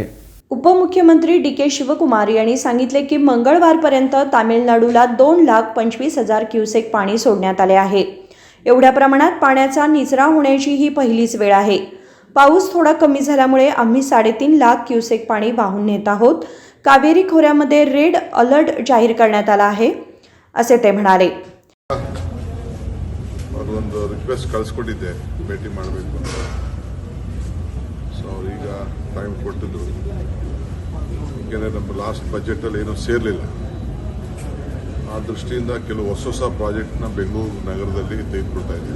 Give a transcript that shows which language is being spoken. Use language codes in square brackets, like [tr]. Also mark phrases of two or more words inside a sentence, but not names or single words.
[mr] उपमुख्यमंत्री DK शिवकुमार यांनी सांगितले की मंगळवारपर्यंत तामिळनाडूला 2,25,000 क्युसेक पाणी सोडण्यात आले आहे. एवढ्या प्रमाणात पाण्याचा निचरा होण्याची ही पहिलीच वेळ आहे. पाऊस थोडा कमी झाल्यामुळे आम्ही 3.5 लाख क्युसेक पाणी वाहून नेत आहोत. कावेरी खोऱ्यामध्ये रेड अलर्ट जाहीर करण्यात आला आहे असे ते म्हणाले. [kn] ಒಂದು ರಿಕ್ವೆಸ್ಟ್ ಕಳಿಸ್ಕೊಟ್ಟಿದ್ದೆ ಭೇಟಿ ಮಾಡಬೇಕು ಅಂತ. ಸೊ ಅವ್ರೀಗ ಟೈಮ್ ಕೊಟ್ಟಿದ್ರು. ಏಕೆಂದರೆ ನಮ್ಮ ಲಾಸ್ಟ್ ಬಜೆಟಲ್ಲಿ ಏನೂ ಸೇರಲಿಲ್ಲ. ಆ ದೃಷ್ಟಿಯಿಂದ ಕೆಲವು ಹೊಸ ಪ್ರಾಜೆಕ್ಟ್ನ ಬೆಂಗಳೂರು ನಗರದಲ್ಲಿ ತೆಗೆದುಕೊಳ್ತಾ ಇದ್ದೀವಿ.